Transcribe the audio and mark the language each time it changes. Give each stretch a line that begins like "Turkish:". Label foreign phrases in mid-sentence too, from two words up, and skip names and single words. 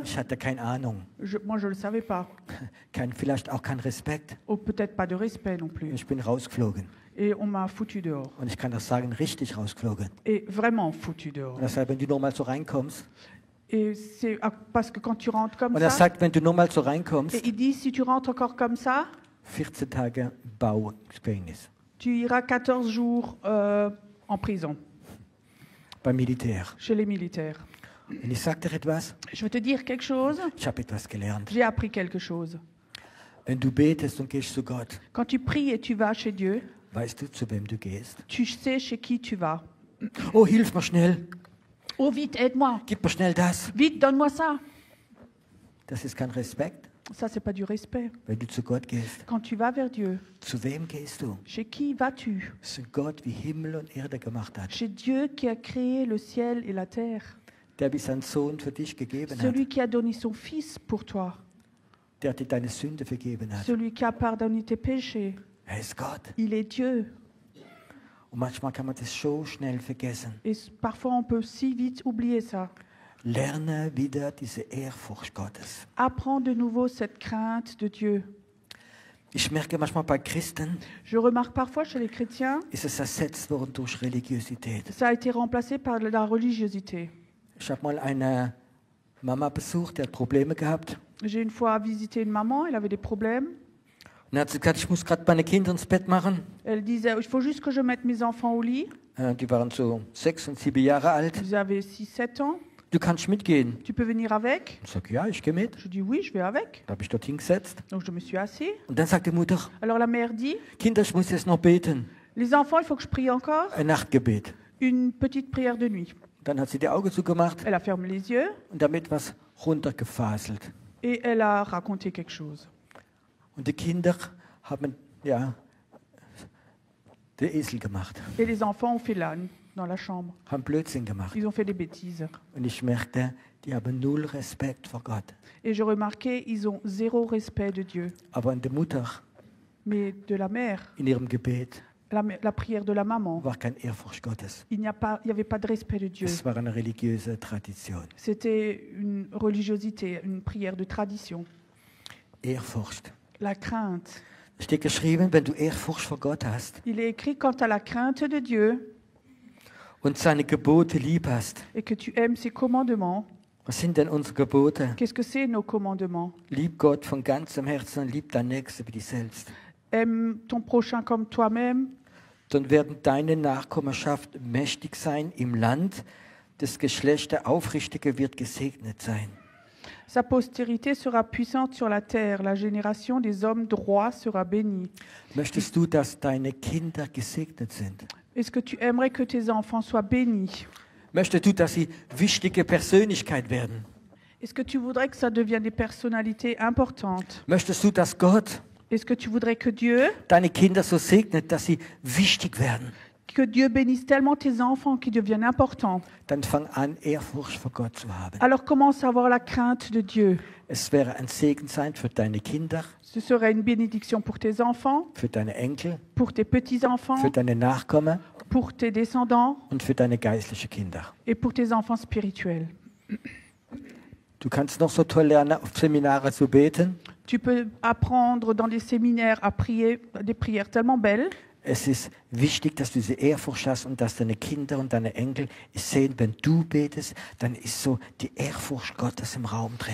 German: Ich hatte keine Ahnung,
French: Moi, je ne le savais pas.
German: vielleicht auch kein Respekt.
French: Ou peut-être pas de respect non plus.
German: Ich bin rausgeflogen.
French: Et on m'a foutu dehors.
German: Und ich kann das sagen, richtig rausgeflogen.
French: Et vraiment foutu dehors.
German: Und er sagt, wenn du nochmal so reinkommst.
French: Et c'est parce que quand tu rentres comme
German: Und er
French: ça,
German: sagt, wenn du nochmal so
French: et
German: reinkommst,
French: il dit si tu rentres encore comme ça,
German: 14 Tage Baugefängnis
French: tu iras 14 jours en prison
German: beim Militär.
French: chez les militaires.
German: Und ich sage dir etwas,
French: Je veux te dire quelque chose.
German: ich habe etwas gelernt.
French: J'ai appris quelque chose.
German: Wenn du betest und gehst zu Gott,
French: Quand tu pries et tu vas chez Dieu,
German: weißt du, zu wem du gehst.
French: tu sais chez qui tu vas.
German: Oh, hilf mir schnell,
French: Oh vite, aide-moi.
German: gib mir schnell das.
French: Vite, donne-moi ça.
German: Das ist kein Respekt,
French: Ça, c'est pas du respect.
German: wenn du zu Gott gehst.
French: Quand tu vas vers Dieu,
German: Zu wem gehst du?
French: chez qui vas-tu?
German: Zu Gott, wie Himmel und Erde gemacht hat.
French: Chez Dieu qui a créé le ciel et la terre.
German: Der wie seinen Sohn für dich gegeben hat.
French: Celui qui a donné son Fils pour toi.
German: Der dir deine Sünde vergeben hat.
French: Celui qui a pardonné tes péchés.
German: Er ist Gott.
French: Il est Dieu.
German: Und manchmal kann man das so schnell vergessen.
French: Et parfois, on peut si vite oublier ça.
German: Lerne wieder diese Ehrfurcht Gottes.
French: Apprends de nouveau cette crainte de Dieu.
German: Ich merke manchmal bei Christen,
French: Je remarque parfois chez les chrétiens,
German: ist es ersetzt worden durch Religiosität.
French: ça a été remplacé par la religiosité.
German: Ich habe mal eine Mama besucht, die hat Probleme gehabt.
French: J'ai une fois visité une maman, elle avait des problèmes.
German: Und dann hat sie gesagt, ich muss gerade meine Kinder ins Bett machen.
French: Elle disait, il faut juste que je mette mes enfants au lit.
German: Die waren so 6 und 7 Jahre alt.
French: Ils avaient 6-7 ans.
German: Du kannst mitgehen.
French: Tu peux venir avec?
German: Ich sage, ja, ich gehe mit.
French: Je dis oui, je vais avec.
German: Da habe ich dort hingesetzt.
French: Donc je me suis assis.
German: Und dann sagt die Mutter,
French: Alors la mère dit,
German: Kinder, ich muss jetzt noch beten.
French: les enfants, il faut que je prie encore.
German: Ein Nachtgebet.
French: Une petite prière de nuit.
German: Dann hat sie die Augen zugemacht
French: Elle a fermé les yeux
German: und damit was runtergefaselt.
French: et elle a raconté quelque chose.
German: Und die Kinder haben, ja, den Esel gemacht,
French: Et les enfants ont fait l'âne dans la chambre.
German: haben Blödsinn gemacht.
French: Ils ont fait des bêtises.
German: Und ich merkte, die haben null Respekt vor Gott.
French: Et je remarquais, ils ont zéro respect de Dieu.
German: Aber in der Mutter,
French: Mais de la mère,
German: in ihrem Gebet,
French: la prière de la maman,
German: war kein Ehrfurcht Gottes.
French: il n'y avait pas de respect de Dieu.
German: Es war eine religiöse Tradition.
French: C'était une religiosité, une prière de tradition.
German: Ehrfurcht.
French: La crainte.
German: Es steht geschrieben, wenn du Ehrfurcht vor Gott hast
French: Il est écrit quand tu as la crainte de Dieu
German: und seine Gebote lieb hast.
French: et que tu aimes ses commandements.
German: Was sind denn unsere Gebote?
French: Qu'est-ce que c'est nos commandements?
German: Lieb Gott von ganzem Herzen und lieb deinen Nächsten wie dich selbst.
French: Aime ton prochain comme toi-même.
German: Dann werden deine Nachkommenschaft mächtig sein im Land. Das Geschlecht der Aufrichtigen wird gesegnet sein.
French: Sa postérité sera puissante sur la terre. La génération des hommes droits sera bénie.
German: Möchtest du, dass deine Kinder gesegnet sind?
French: Est-ce que tu aimerais que tes enfants soient bénis?
German: Möchtest du, dass sie wichtige Persönlichkeit werden?
French: Est-ce que tu voudrais que ça devienne des personnalités importantes?
German: Möchtest du, dass Gott
French: Est-ce que tu voudrais que Dieu
German: deine Kinder so segnet, dass sie wichtig werden?
French: bénisse tellement tes enfants qu'ils deviennent importants?
German: Dann fang an, Ehrfurcht vor Gott zu haben.
French: Alors commence à avoir la crainte de Dieu.
German: Es wäre ein Segen sein für deine Kinder,
French: Ce serait une bénédiction pour tes enfants,
German: für deine Enkel,
French: pour tes petits-enfants,
German: für deine Nachkommen
French: pour tes descendants
German: und für deine geistlichen Kinder.
French: et pour tes enfants spirituels.
German: Du kannst noch so toll lernen, auf Seminare zu beten.
French: Tu peux apprendre dans des séminaires à prier des prières tellement belles.
German: Es ist wichtig, dass du diese Ehrfurcht hast und dass deine Kinder und deine Enkel sehen, wenn du betest, dann ist so die Ehrfurcht Gottes im Raum drin.